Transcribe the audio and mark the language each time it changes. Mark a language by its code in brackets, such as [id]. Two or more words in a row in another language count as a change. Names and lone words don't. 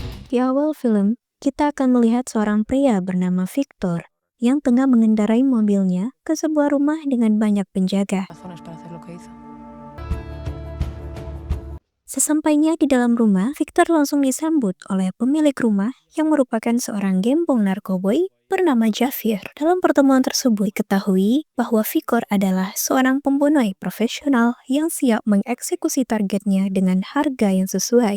[id] Di awal film, kita akan melihat seorang pria bernama Victor yang tengah mengendarai mobilnya ke sebuah rumah dengan banyak penjaga. [es] Razones para hacer lo que hizo. [id] Sesampainya di dalam rumah, Victor langsung disambut oleh pemilik rumah yang merupakan seorang gembong narkoboy bernama Javier. Dalam pertemuan tersebut, diketahui bahwa Victor adalah seorang pembunuh profesional yang siap mengeksekusi targetnya dengan harga yang sesuai.